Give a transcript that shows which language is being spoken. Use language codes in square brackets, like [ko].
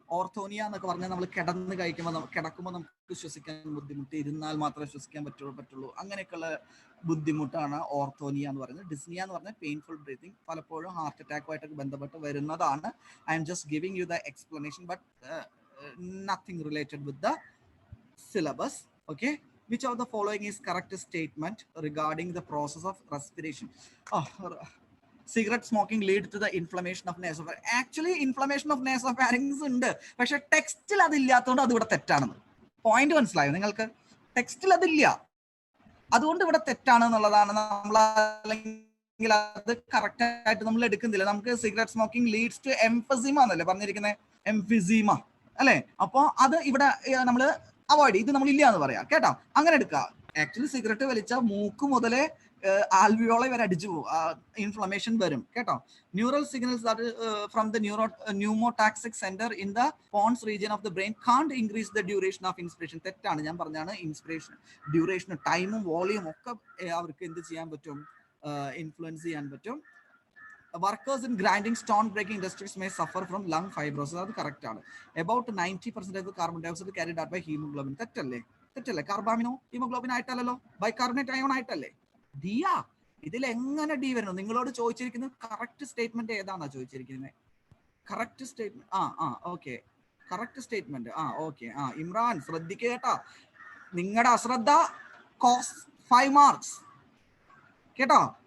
[ml] ഓർത്തോനിയ എന്നൊക്കെ പറഞ്ഞാൽ നമ്മൾ കിടക്കുമ്പോൾ നമുക്ക് ശ്വസിക്കാൻ ബുദ്ധിമുട്ട്, ഇരുന്നാൽ മാത്രമേ ശ്വസിക്കാൻ പറ്റുള്ളൂ, അങ്ങനെയൊക്കെയുള്ള ബുദ്ധിമുട്ടാണ് ഓർത്തോനിയ എന്ന് പറയുന്നത്. ഡിസ്നിയ എന്ന് പറഞ്ഞാൽ പെയിൻഫുൾ ബ്രീതിങ്, പലപ്പോഴും ഹാർട്ട് അറ്റാക്കുമായിട്ടൊക്കെ ബന്ധപ്പെട്ട് വരുന്നതാണ്. [en] I'm just giving you the explanation, but nothing related with the syllabus. Okay, which of the following is correct statement regarding the process of respiration? Cigarette smoking lead to the inflammation of nasopharynx. Actually inflammation of nasopharynx [ml] ഉണ്ട്, പക്ഷെ ടെക്സ്റ്റിൽ അതില്ലാത്തതുകൊണ്ട് അത് ഇവിടെ തെറ്റാണെന്ന്. Point മനസ്സിലായോ നിങ്ങൾക്ക്? ടെക്സ്റ്റിൽ അതില്ല, അതുകൊണ്ട് ഇവിടെ തെറ്റാണെന്നുള്ളതാണ്. നമ്മൾ അത് കറക്റ്റ് ആയിട്ട് നമ്മൾ എടുക്കുന്നില്ല. നമുക്ക് [en] cigarette smoking leads to emphysema [ml] എന്നല്ലേ പറഞ്ഞിരിക്കുന്നത്, എംഫിസീമ അല്ലേ? അപ്പൊ അത് ഇവിടെ നമ്മൾ അവോയ്ഡ് ചെയ്ത് നമ്മൾ ഇല്ല എന്ന് പറയാം കേട്ടോ. അങ്ങനെ എടുക്കുക. ആക്ച്വലി സിഗരറ്റ് വലിച്ച മൂക്ക് മുതലേ ആൽവിയോളെ വരെ അടിച്ചു പോകും, ഇൻഫ്ലമേഷൻ വരും കേട്ടോ. [en] Neural signals from the pneumotaxic centre in the pons region of the brain can't increase the duration of inspiration. [ml] തെറ്റാണ്, ഞാൻ പറഞ്ഞാണ് ഇൻസ്പിറേഷൻ ഡ്യൂറേഷൻ ടൈമും വോളിയും ഒക്കെ അവർക്ക് എന്ത് ചെയ്യാൻ പറ്റും, ഇൻഫ്ലുവൻസ് ചെയ്യാൻ പറ്റും. [en] Workers in grinding, stone breaking industries may suffer from lung fibrosis. [ml] അത് കറക്റ്റ് ആണ്. [en] About 90% of carbon dioxide carried out by hemoglobin. [ml] തെറ്റല്ലേ? കാർബാമിനോ ഹീമോഗ്ലോബിൻ ആയിട്ടല്ലോ, ബൈകാർബണേറ്റ് അയോൺ ആയിട്ടല്ലേ? ഡിയാ, ഇതിൽ എങ്ങനെ ഡി വരുന്നു? നിങ്ങളോട് ചോദിച്ചിരിക്കുന്നത് കറക്റ്റ് സ്റ്റേറ്റ്മെന്റ് ഏതാണെന്നാ ചോദിച്ചിരിക്കുന്നത്. Correct statement okay, correct statement okay. Imran ശ്രദ്ധിക്കുക കേട്ടോ, നിങ്ങളുടെ അശ്രദ്ധ കോസ് 5 മാർക്സ് കേട്ടോ.